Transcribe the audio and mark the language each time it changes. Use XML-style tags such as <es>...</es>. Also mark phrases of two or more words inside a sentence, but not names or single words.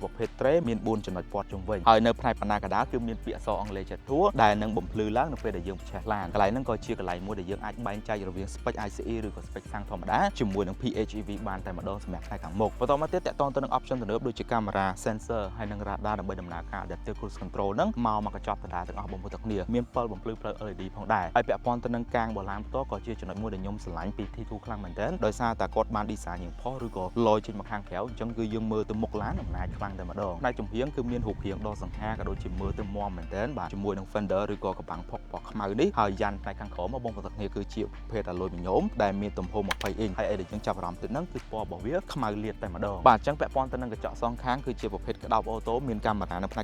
<km>ប្រភេទ tray មាន4ចំណុចព័ទ្ធជុំវិញហើយនៅផ្នែកបណ្ណាកណ្ដាលគឺមានពាក្យអក្សរអង់គ្លេសចតុះដែលនឹងបំភ្លឺឡើងនៅពេលដែលយើងបញ្ឆេះឡានកន្លែងហ្នឹងក៏ជាកន្លែងមួយដែលយើងអាចបែងចែករវាង</km> <en>spec ICE</en> <km>ឬក៏ spec សាំងធម្មតាជាមួយនឹង PHEV បានតែម្ដងសម្រាប់ផ្នែកខាងមុខបន្តមកទៀតតកតងទៅនឹង option ទំនើបដូចជាកាមេរ៉ា sensor ហើយនិង radar ដើម្បីដំណើរការ</km> <en>adaptive cruise control</en> <km>ហ្នឹងមកកញ្ចប់ដដែលទាំងអស់បងប្អូនទាំងគ្នាមាន7បំភ្លឺផ្លូវ LED ផងដែរហើយពាក់ព័ន្ធទៅនឹងកាងបឡានផ្ទាល់ក៏ជា ចំណុចមួយដែលខ្ញុំស្រឡាញ់ពី T2 ខ្លាំងមែនទែនដោយសារតែគាត់បាន design យ៉ាងផុសឬក៏លយចេញមកខាងក្រៅអញ្ចឹងគឺយើងមើលទៅមុខឡានអំណាចខ្លាំងតែម្ដងផ្នែកចំហៀងគឺមានរូបរាងដ៏សង្ហាក៏ដូចជាមើលទៅមាំមែនទែនបាទជាមួយនឹង fender ឬក៏កបាំងផុកពណ៌ខ្មៅនេះហើយយ៉ាន់ផ្នែកខាងក្រោមបងប្អូនទាំងគ្នាគឺជាប្រភេទអាលុយមីញ៉ូមដែលមានទំហំ20អ៊ីងហើយអីដែលយើងចាប់អារម្មណ៍ទៅនឹងគឺពណ៌របស់វាខ្មៅលាតតែម្ដងបាទអញ្ចឹងពាក់ព័ន្ធទៅនឹងកញ្ចក់សងខាងគឺជាប្រភេទក្តោបអូតូមានកាមេរ៉ានៅផ្នែក</km>